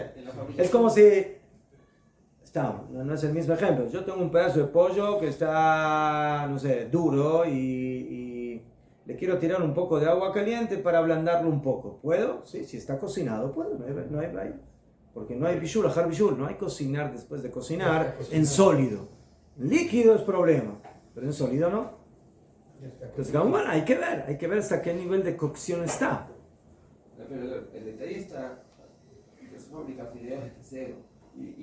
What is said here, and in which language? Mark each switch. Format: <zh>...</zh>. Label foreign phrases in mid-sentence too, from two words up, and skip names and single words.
<es>Es como si... no es el mismo ejemplo. Yo tengo un pedazo de pollo que está, no sé, duro y le quiero tirar un poco de agua caliente para ablandarlo un poco. ¿Puedo? Sí, si está cocinado, puedo. No hay. Porque no hay bishul,</es> <he>אחר בישול,</he> <es>no hay cocinar después de cocinar en sólido. En líquido es problema, pero en sólido no. Entonces, bueno, hay que ver hasta qué nivel de cocción está. Pero el detalle está que se fabrica fideos desde cero.</es>